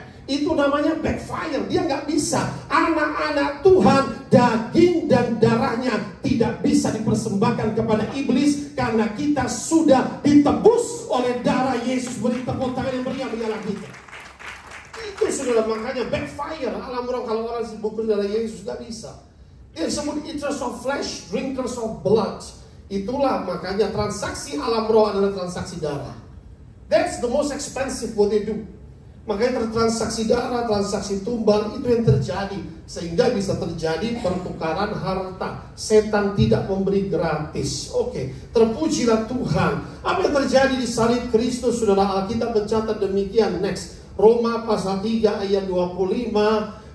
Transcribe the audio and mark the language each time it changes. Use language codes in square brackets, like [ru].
[id] Itu namanya backfire. Dia nggak bisa. Anak-anak Tuhan, daging dan darahnya tidak bisa dipersembahkan kepada iblis, karena kita sudah ditebus oleh darah Yesus. Beri tepuk tangan yang meriah bagi Allah kita. Itu saudara, makanya backfire alam roh kalau orang sibuk darah Yesus nggak bisa. Dia disebut [en] eaters of flesh, drinkers of blood. [id] Itulah makanya transaksi alam roh adalah transaksi darah. [en] That's the most expensive what they do. [id] Makanya transaksi darah, transaksi tumbal itu yang terjadi, sehingga bisa terjadi pertukaran harta. Setan tidak memberi gratis. Oke, terpujilah Tuhan. Apa yang terjadi di salib Kristus, saudara? Alkitab mencatat demikian. Next, Roma pasal 3 ayat 25.